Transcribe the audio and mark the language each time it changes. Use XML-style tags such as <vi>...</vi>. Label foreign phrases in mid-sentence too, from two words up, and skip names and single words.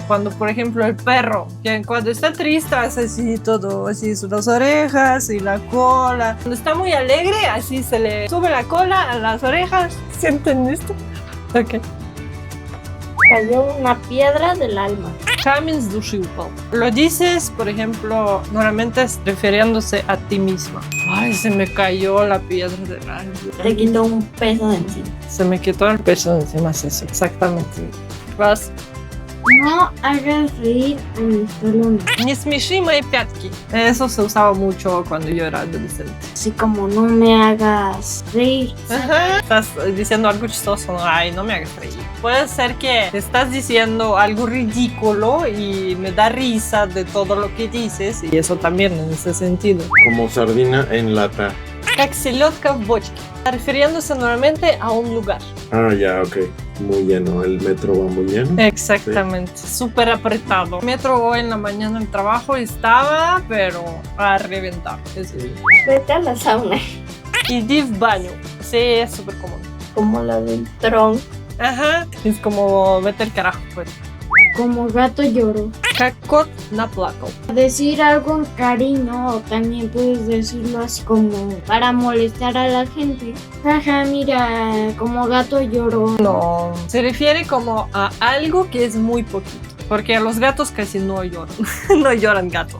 <es>Cuando, por ejemplo, el perro, que cuando está triste hace así todo, así las orejas y la cola. Cuando está muy alegre, así se le sube la cola a las orejas. ¿Sienten esto? Ok. Cayó una piedra del alma.</es> <ru>Камень с души упал.</ru> <es>Lo dices, por ejemplo, normalmente es refiriéndose a ti misma. Ay, se me cayó la piedra del alma. Te quitó un peso de encima. Se me quitó el peso de encima, es eso, exactamente. Vas. No hagas reír a mis talones.</es> <ru>Не смеши мои пятки.</ru> <es>Eso se usaba mucho cuando yo era adolescente. Así como no me hagas reír. Ajá. Estás diciendo algo chistoso, ¿no? Ay, no me hagas reír. Puede ser que estás diciendo algo ridículo y me da risa de todo lo que dices, y eso también en ese sentido. Como sardina en lata.</es> <ru>Как селедка в бочке.</ru> <es>Refiriéndose normalmente a un lugar. Ah, ya, ok. Muy lleno. El metro va muy lleno. Exactamente. Súper apretado. Metro hoy en la mañana el trabajo estaba, pero a reventar. Es eso. Vete a la sauna.</es> <ru>Иди в баню.</ru> <es>Sí, es súper común. Como la del tron. Ajá. Es como vete al carajo, pues. Como gato lloró.</es> <ru>Как кот наплакал.</ru> <es>Decir algo en cariño o también puedes decirlo así como para molestar a la gente. Jaja, mira, como gato lloró. No. Se refiere como a algo que es muy poquito. Porque los gatos casi no lloran. No lloran gatos.</es>